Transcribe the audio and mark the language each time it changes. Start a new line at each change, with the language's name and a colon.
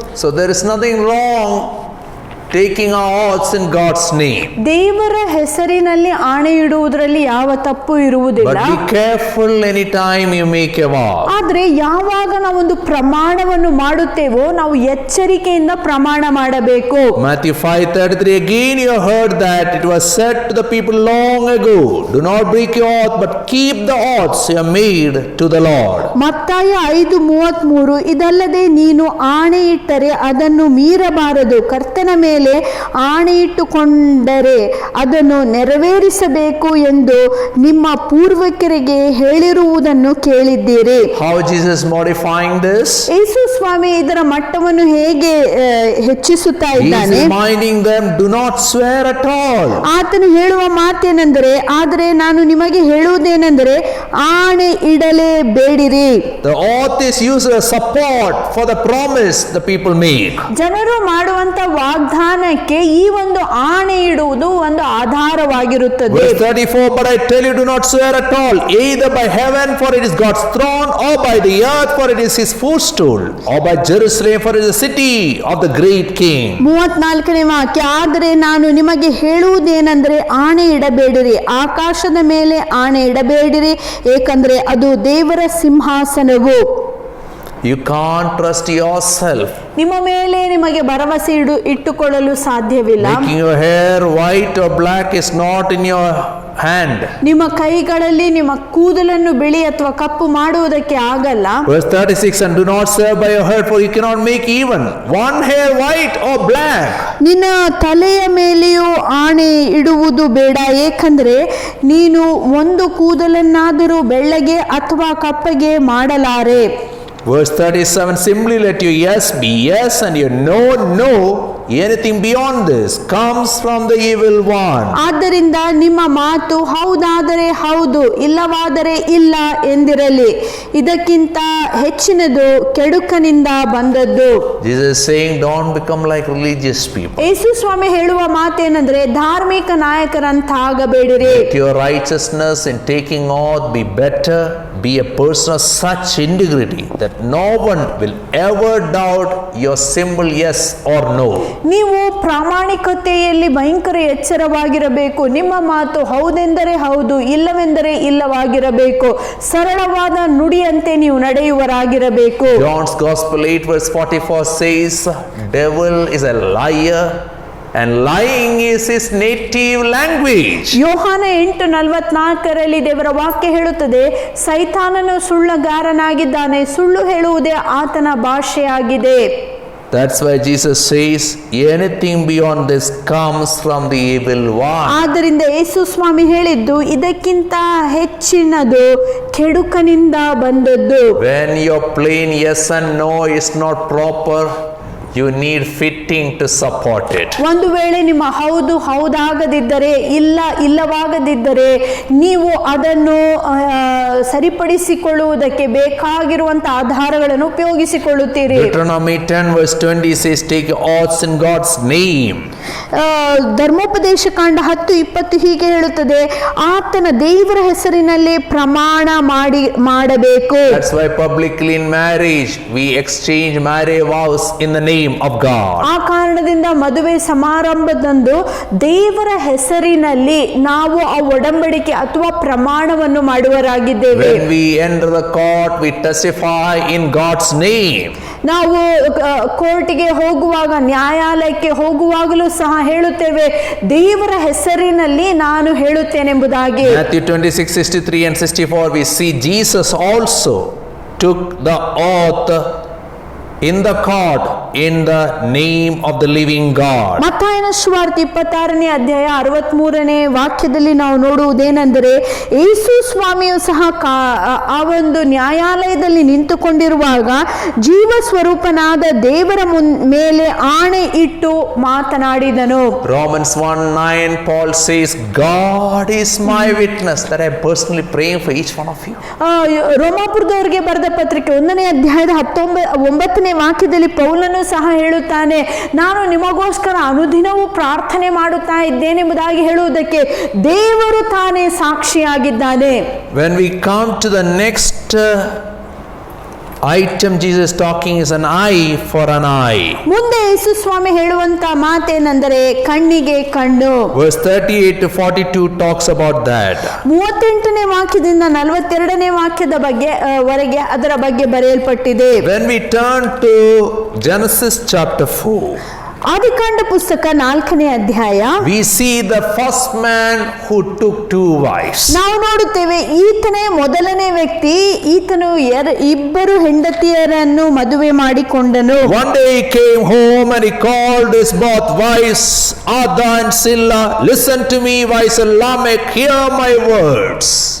English: So there is nothing wrong taking our oaths in God's name.
Kannada: ದೇವರ ಹೆಸರಿನಲ್ಲಿ ಆಣೆ ಇಡುವುದರಲ್ಲಿ ಯಾವ ತಪ್ಪು ಇರುವುದಿಲ್ಲ.
English: But be careful anytime you make a vow.
Kannada: ಆದ್ರೆ ಯಾವಾಗ ನಾವೊಂದು ಪ್ರಮಾಣವನ್ನು ಮಾಡುತ್ತೇವೋ ನಾವು ಎಚ್ಚರಿಕೆಯಿಂದ ಪ್ರಮಾಣ ಮಾಡಬೇಕು.
English: Matthew 5:33, again you heard that it was said to the people long ago, do not break your oath but keep the oaths you have made to the Lord.
Kannada: ಮತ್ತಾಯ 5:33, ಇದಲ್ಲದೆ ನೀನು ಆಣೆ ಇಟ್ಟರೆ ಅದನ್ನು ಮೀರಬಾರದು, ಕರ್ತನ ಮೇಲೆ ಆಣೆ ಇಟ್ಟುಕೊಂಡರೆ ಅದನ್ನು ನೆರವೇರಿಸಬೇಕು ಎಂದು ನಿಮ್ಮ ಪೂರ್ವಿಕರಿಗೆ ಹೇಳಿರುವುದನ್ನು ಕೇಳಿದ್ದೀರಿ.
English: How Jesus modifying this?
Kannada: ಯೇಸು ಸ್ವಾಮಿ ಇದರ ಮಟ್ಟವನ್ನು ಹೇಗೆ ಹೆಚ್ಚಿಸುತ್ತಾ
English: He is
Kannada: ಇದ್ದಾನೆ?
English: reminding them, do not swear at all.
Kannada: ಆತನು ಹೇಳುವ ಮಾತೇನೆಂದರೆ, ಆದರೆ ನಾನು ನಿಮಗೆ ಹೇಳುವುದೇನೆಂದರೆ ಆಣೆ ಇಡಲೇಬೇಡಿರಿ.
English: The oath is used as support for the promise the people make.
Kannada: ಜನರು ಮಾಡುವಂತ ವಾಗ್ದಾನಕ್ಕೆ ಈ ಒಂದು ಆಣೆ ಇಡುವುದು ಒಂದು ಆಧಾರವಾಗಿರುತ್ತದೆ.
English: Verse 34, but I tell you, do not swear at all, either by heaven, for it is God's throne, or by the earth, for it is his footstool, or by Jerusalem, for it is the city of the great king.
Kannada: 34ನೇ ವಾಕ್ಯ, ಆದರೆ ನಾನು ನಿಮಗೆ ಹೇಳುವುದೇನೆಂದರೆ ಆಣೆ ಇಡಬೇಡಿರಿ, ಆಕಾಶದ ಮೇಲೆ ಆಣೆ ಇಡಬೇಡಿರಿ, ಏಕೆಂದರೆ ಅದು ದೇವರ ಸಿಂಹಾಸನವು.
English: You can't trust yourself.
Kannada: ನಿಮ್ಮ ಮೇಲೆ ನಿಮಗೆ ಭರವಸೆ ಇಟ್ಟುಕೊಳ್ಳಲು ಸಾಧ್ಯವಿಲ್ಲ.
English: Making your hair white or black is not in your hand.
Kannada: ನಿಮ್ಮ ಕೈಗಳಲ್ಲಿ ನಿಮ್ಮ ಕೂದಲನ್ನು ಬಿಳಿ ಅಥವಾ ಕಪ್ಪು ಮಾಡುವುದಕ್ಕೆ ಆಗಲ್ಲ.
English: Verse 36, and do not swear by your head, for you cannot make even one hair white or black.
Kannada: ನಿನ್ನ ತಲೆಯ ಮೇಲೆಯೂ ಆಣೆ ಇಡುವುದು ಬೇಡ, ಏಕೆಂದರೆ ನೀನು ಒಂದು ಕೂದಲನ್ನಾದರೂ ಬೆಳ್ಳಗೆ ಅಥವಾ ಕಪ್ಪಗೆ ಮಾಡಲಾರೆ.
English: Verse 37, simply let your yes be yes and your no, no. Anything beyond this comes from the evil one.
Kannada: ಆದ್ದರಿಂದ ನಿಮ್ಮ ಮಾತು ಹೌದಾದರೆ ಹೌದು, ಇಲ್ಲವಾದರೆ ಇಲ್ಲ ಎಂದಿರಲಿ, ಇದಕ್ಕಿಂತ ಹೆಚ್ಚಿನದು ಕೆಡುಕನಿಂದ ಬಂದದ್ದು.
English: Jesus is saying, don't become like religious people.
Kannada: ಯೇಸು ಸ್ವಾಮಿ ಹೇಳುವ ಮಾತೇನೆಂದರೆ ಧಾರ್ಮಿಕ ನಾಯಕರಂತಾಗಬೇಡಿರಿ.
English: Let your righteousness in taking oath be better. Be a person of such integrity that no one will ever doubt your simple yes or no.
Kannada: ನೀವು ಪ್ರಾಮಾಣಿಕತೆಯಲ್ಲಿ ಭಯಂಕರ ಎಚ್ಚರವಾಗಿರಬೇಕು. ನಿಮ್ಮ ಮಾತು ಹೌದೆಂದರೆ ಹೌದು, ಇಲ್ಲವೆಂದರೆ ಇಲ್ಲವಾಗಿರಬೇಕು. ಸರಳವಾದ ನುಡಿಯಂತೆ ನೀವು ನಡೆಯುವರಾಗಿರಬೇಕು.
English: John's Gospel 8 verse 44 says, devil is a liar and lying is his native language.
Kannada: ಯೋಹಾನ 8:44 ದೇವರ ವಾಕ್ಯ ಹೇಳುತ್ತದೆ, ಸೈತಾನನು ಸುಳ್ಳುಗಾರನಾಗಿದ್ದಾನೆ, ಸುಳ್ಳು ಹೇಳುವುದೇ ಆತನ ಭಾಷೆಯಾಗಿದೆ.
English: That's why Jesus says, anything beyond this comes from the evil one.
Kannada: ಆದ್ದರಿಂದ ಯೇಸು ಸ್ವಾಮಿ ಹೇಳಿದ್ದು ಇದಕ್ಕಿಂತ ಹೆಚ್ಚಿನದು ಕೆಡುಕನಿಂದ ಬಂದದ್ದು.
English: When your plain yes and no is not proper, you need fitting to support it.
Kannada: ಒಂದು ವೇಳೆ ನಿಮ್ಮ ಹೌದು ಹೌದಾಗದಿದ್ದರೆ, ಇಲ್ಲ ಇಲ್ಲವಾಗದಿದ್ದರೆ, ನೀವು ಅದನ್ನು ಸರಿಪಡಿಸಿಕೊಳ್ಳುವುದಕ್ಕೆ ಬೇಕಾಗಿರುವಂತ ಆಧಾರಗಳನ್ನು ಉಪಯೋಗಿಸಿಕೊಳ್ಳುತ್ತೀರಿ.
English: Deuteronomy 10 verse 20 says, take oaths in God's name.
Kannada: ಧರ್ಮೋಪದೇಶ ಕಾಂಡ 10:20 ಹೀಗೆ ಹೇಳುತ್ತದೆ, ಆತನ ದೇವರ ಹೆಸರಿನಲ್ಲಿ ಪ್ರಮಾಣ ಮಾಡಬೇಕು.
English: That's why publicly in marriage we exchange marriage vows in the name of God.
Kannada: ಆ ಕಾರಣದಿಂದ ಮದುವೆ ಸಮಾರಂಭದಂದು ದೇವರ ಹೆಸರಿನಲ್ಲಿ ನಾವು ಆ ಒಡಂಬಡಿಕೆ ಅಥವಾ ಪ್ರಮಾಣವನ್ನು ಮಾಡುವರಾಗಿದ್ದೇವೆ.
English: When we enter the court, we testify in God's name.
Kannada: ನಾವು ಕೋರ್ಟಿಗೆ ಹೋಗುವಾಗ, ನ್ಯಾಯಾಲಯಕ್ಕೆ ಹೋಗುವಾಗಲೂ ಸಹ ಹೇಳುತ್ತೇವೆ, ದೇವರ ಹೆಸರಿನಲ್ಲಿ ನಾನು ಹೇಳುತ್ತೇನೆಂಬುದಾಗಿ.
English: Matthew 26:63 and 64 we see Jesus also took the oath in the court in the name of the living God.
Kannada: ಮತ್ತಾಯನ ಸುವಾರ್ತೆ 26ನೇ ಅಧ್ಯಾಯ 63ನೇ ವಾಕ್ಯದಲ್ಲಿ ನಾವು ನೋಡುವುದೇನೆಂದರೆ, ಯೇಸು ಸ್ವಾಮಿಯು ಸಹ ಆ ಒಂದು ನ್ಯಾಯಾಲಯದಲ್ಲಿ ನಿಂತುಕೊಂಡಿರುವಾಗ ಜೀವ ಸ್ವರೂಪನಾದ ದೇವರ ಮೇಲೆ ಆಣೆ ಇಟ್ಟು ಮಾತನಾಡಿದನು.
English: Romans 1:9 Paul says, God is my witness that I am personally praying for each one of you.
Kannada: ರೋಮಾಪುರದವರಿಗೆ ಬರೆದ ಪತ್ರಿಕೆ 1ನೇ ಅಧ್ಯಾಯದ 9ನೇ ವಾಕ್ಯದಲ್ಲಿ ಪೌಲನು ಸಹ ಹೇಳುತ್ತಾನೆ, ನಾನು ನಿಮಗೋಸ್ಕರ ಅನುದಿನವೂ ಪ್ರಾರ್ಥನೆ ಮಾಡುತ್ತಾ ಇದ್ದೇನೆಂಬುದಾಗಿ ಹೇಳುವುದಕ್ಕೆ ದೇವರು ತಾನೇ ಸಾಕ್ಷಿಯಾಗಿದ್ದಾನೆ.
English: When we come to the next item Jesus talking is an eye for an eye.
Kannada: ಮುಂದೆ ಯೇಸು ಸ್ವಾಮಿ ಹೇಳುವಂತ ಮಾತೇನೆಂದರೆ ಕಣ್ಣಿಗೆ ಕಣ್ಣು.
English: Verse 38 to 42 talks about that.
Kannada: 38ನೇ ವಾಕ್ಯದಿಂದ 42ನೇ ವಾಕ್ಯದ ಬಗ್ಗೆ ವರೆಗೆ ಅದರ ಬಗ್ಗೆ ಬರೆಯಲ್ಪಟ್ಟಿದೆ.
English: When we turn to Genesis chapter 4,
Kannada: ಆದಿಕಾಂಡ ಪುಸ್ತಕ 4ನೇ ಅಧ್ಯಾಯ,
English: we see the first man who took 2 wives.
Kannada: ನಾವು ನೋಡುತ್ತೇವೆ ಈತನೇ ಮೊದಲನೇ ವ್ಯಕ್ತಿ. ಈತನು ಇಬ್ಬರು ಹೆಂಡತಿಯರನ್ನು ಮದುವೆ ಮಾಡಿಕೊಂಡನು.
English: One day he came home and he called his both wives, Ada and Zillah, listen to me, wives of Lamech, hear my words.